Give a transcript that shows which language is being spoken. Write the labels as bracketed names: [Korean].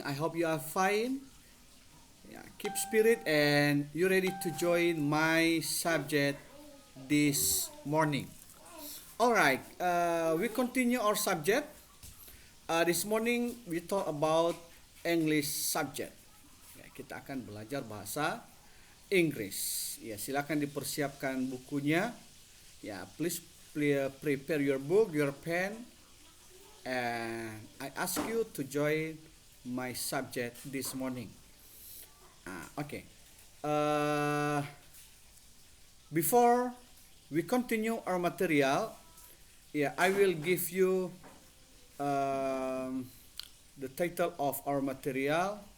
[English] I hope you are fine. Yeah, keep spirit and you ready to join my subject this morning. All right, we continue our subject. This morning we talk about English subject. [Indonesian] Ya, kita akan belajar bahasa Inggris. Ya, silakan dipersiapkan bukunya. [English] Ya, please prepare your book, your pen, and I ask you to join my subject this morning. Okay. Uh, Before we continue our material, yeah, I will give you um, the title of our material.